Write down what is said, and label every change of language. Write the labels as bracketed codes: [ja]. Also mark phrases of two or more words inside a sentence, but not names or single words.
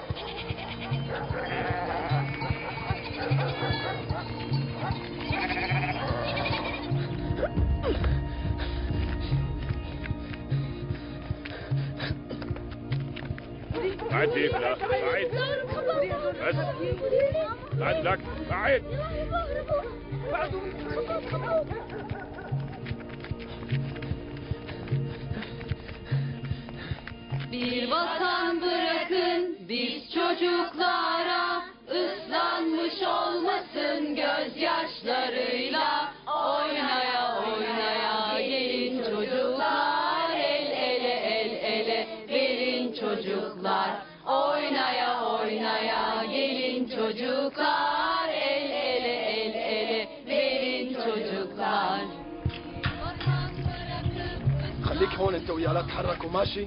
[ar] بعد فيك، لا بعد بس بعد لك بعد. [tr] Bir vatan bırakın biz çocuklara, ıslanmış olmasın gözyaşlarıyla. Oynaya oynaya gelin çocuklar, el ele el ele verin çocuklar. Oynaya oynaya gelin çocuklar, el ele el ele verin çocuklar. [ar] خليك هون انت وياه لا تتحركوا ماشي؟